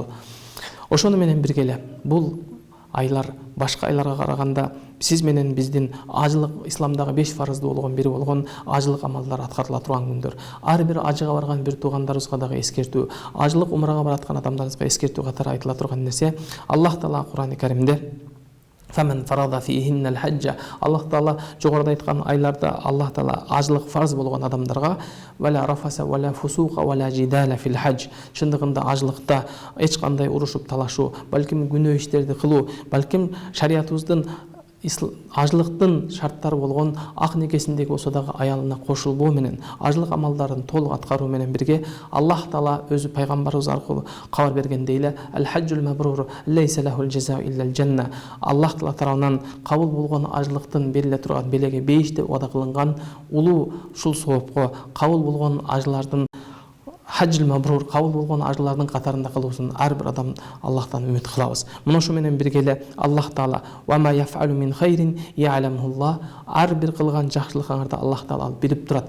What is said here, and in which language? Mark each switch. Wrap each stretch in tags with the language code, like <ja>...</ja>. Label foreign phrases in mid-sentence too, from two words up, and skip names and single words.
<ky>Ошону менен бирге эле бул айлар башка айларга караганда сиз менен биздин ажылык исламдагы 5 фарыздуулугун бири болгон ажылык амалдар аткарыла турган күндөр. Ар бир ажыга барган бир туугандарыбызга дагы эскертүү, ажылык умрага бараткан адамдарыбызга эскертүү катары айтыла турган нерсе, Аллах Таала Кур'ан-ы Каримде</ky> <ar>"فمن فرض فيهن الحج"</ar> <ky>Аллах Таала жогоруда айткан айларда Аллах Таала ажылык фарз болгон адамдарга</ky> <ar>"ولا رفث ولا فسوق ولا جدال في الحج"</ar> <ky>чындыгында ажылыкта эч кандай урушуп талашуу, балким күнөө иштерди кылуу, балким шариятыбыздын ажылыктын шарттары болгон ак некесиндеги болсо дагы аялына кошулбоо менен ажылык амалдарын толук аткаруу менен бирге Аллах Таала өзү пайгамбарыбыз аркылуу кабар бергендей эле</ky> <ar>"الحج المبرور ليس له جزاء إلا الجنة"</ar> <ky>Аллах Таала тарабынан кабыл болгон ажылыктын бериле турган белеги бейиш деп убада кылынган улуу ушул соопко кабыл болгон ажылардын</ky> <ar>الحج المبرور</ar> <ky>кабыл болгон ажылардын катарында кылуусун ар бир адам Аллахтан үмүт кылабыз. Мына шу менен бирге эле Аллах Таала</ky> <ar>وما تفعلوا من خير يعلمه الله,</ar> <ky>ар бир кылган жакшылыгыңарды Аллах Таала билип турат.</ky>